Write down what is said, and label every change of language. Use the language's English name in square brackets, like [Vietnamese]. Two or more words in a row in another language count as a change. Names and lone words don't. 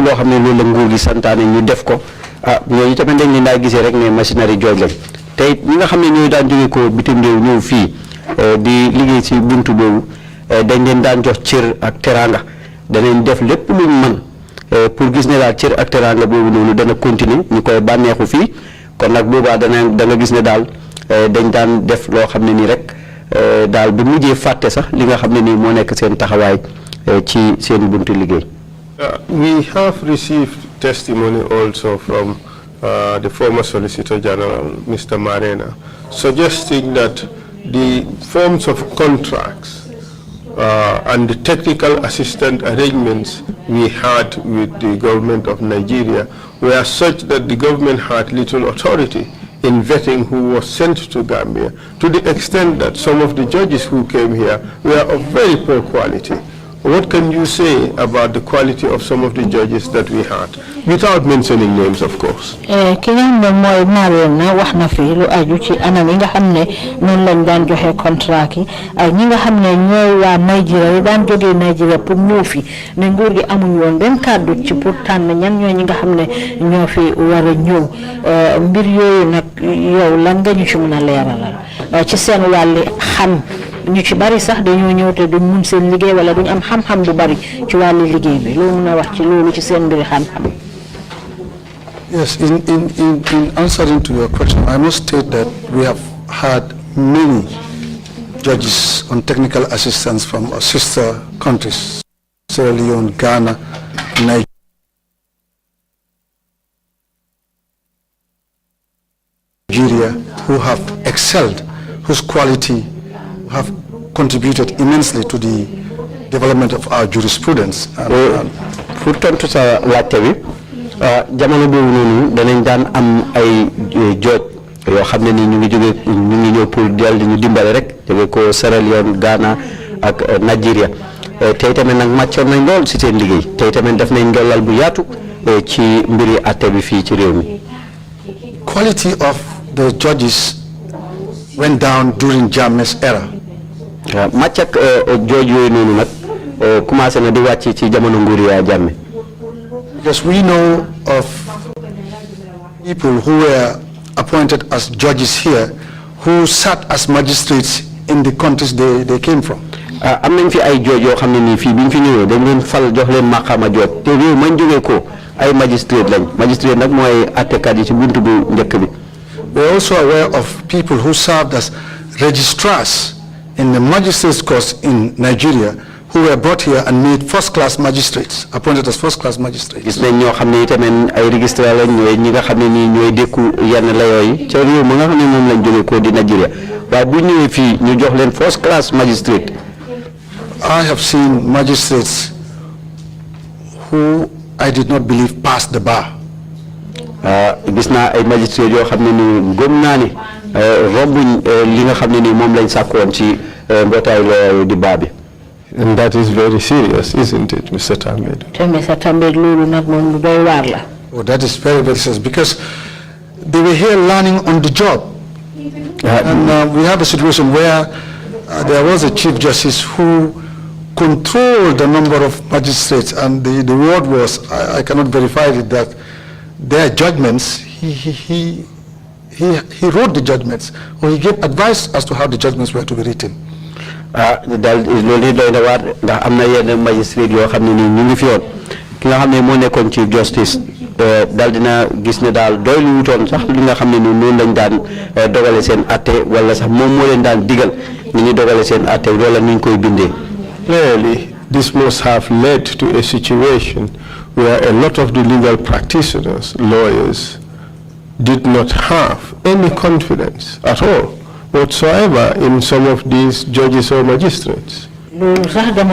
[Wolof] loo xam ne loolu la nguur gi santaane ñu def ko ñooñu tamit dañ leen daa gisee rek ne machinerie jooj lañ tey ñi nga xam ne ñooy daan jóge ko bitim réew ñëw fii di liggéey ci buntu boobu dañ leen daan jox cër ak teraanga danañ def lépp luñ mën pour gis ne daal cër ak teraanga boobu noonu dana continuer ñu koy bànneexu fii kon nag boobaa da nga gis ne daal dañ daan def loo xam ne nii rek daal bu mujjee fàtte sax li nga xam ne nii moo nekk seen taxawaay ci seen buntu liggéey. [English] We have received testimony also from the former Solicitor General, Mr. Marena, suggesting that the forms of contracts and the technical assistance arrangements we had with the government of Nigeria were such that the government had little authority in vetting who was sent to Gambia, to the extent that some of the judges who came here were of very poor quality. What can you say about the quality of some of the judges that we had, without mentioning names, of course? [Wolof] Kenyan mo moy Marena wax na fi lu aju ci anam yi nga xamne non lañ daan joxe contrat yi ay ñi nga xamne ñoy wa Nigeria daan joge Nigeria pour ñëw fi ne nguur gi amuñ woon ben kàddu ci pour tànn ñan ñoy ñi nga xamne ñoo fi wara ñëw mbir yooyu nag yow lan nga ñu ci mëna leeralal ci seen wàlli xam ñu ci bari sax dañoo ñëw te duñ mun seen liggéey wala duñ am xam-xam bu bari ci wàllu liggéey bi loo mën a wax ci loolu ci seen mbiri xam-xam. [English] Yes, in answering to your question, I must state that we have had many judges on technical assistance from our sister countries, Sierra Leone, Ghana, Nigeria, who have excelled, whose quality have contributed immensely to the development of our jurisprudence. [Wolof] Pour tontu sa laajte bi jamono boobu noonu danañ daan am ay jooj yoo xam ne ni ñu ngi ñëw pour di ñu dimbale rek jóge ko Sierra Leone, Ghana ak Nigeria tey tamit nag màccoon nañ lool si seen liggéey tey tamit def nañ ndollal bu yaatu ci mbiri atte bi fii ci réew mi. [English] Quality of the judges went down during Jammeh's era. [Wolof] Màcc ak jooj yooyu noonu nag commencé na di wàcc ci jamono nguur ya Jammeh. [English] Because we know of people who were appointed as judges here who sat as magistrates in the countries they came from. [Wolof] Am nañ fi ay jooj yoo xam ne nii fii bi ñu fi ñëwee dañ leen fal jox leen maqaama jooj te réew mañ jógee ko ay magistrate lañ magistrate nag mooy attekat yi ci buntu bu njëkk bi. [English] We're also aware of people who served as registrars in the magistrates course in Nigeria who were brought here and made first-class magistrates, appointed as first-class magistrates. [Wolof] Gis nañ ñoo xam ne tamit ay registrar lañ ñooy ñi nga xam ne nii ñooy dékku yenn layoo yi ca réew ma nga xam ne moom lañ jógee ko di Nigeria waaye bu ñëwee fii ñu jox leen [English] first-class magistrate. I have seen magistrates who I did not believe passed the bar. [Wolof] Gis naa ay magistrate yoo xam ne nii gëm naa ne rombuñ li nga xam ne nii moom lañ sàkkoon ci mbootaay la di baa bi. [English] And that is very serious, isn't it, Mr. Tambed? Oh, that is very, very serious because they were here learning on the job. And we have a situation where there was a Chief Justice who controlled the number of magistrates, and the word was, I cannot verify it, that their judgments, he wrote the judgments, or he gave advice as to how the judgments were to be written. [Wolof] Dal loolu doy na waar ndax am na yenn magistrate yoo xam ne nii ñu ngi fi woon ki nga xam ne moo nekkoon [English] Chief Justice [Wolof] daal dina gis ne daal doy lu wutoon sax li nga xam ne nii noonu lañ daan dogale seen atte wala sax moom moo leen daan digal ni ñu dogale seen atte wala ni ñu koy bindee. [English] Clearly, this must have led to a situation where a lot of the legal practitioners, lawyers, did not have any confidence at all whatsoever in some of these judges or magistrates. That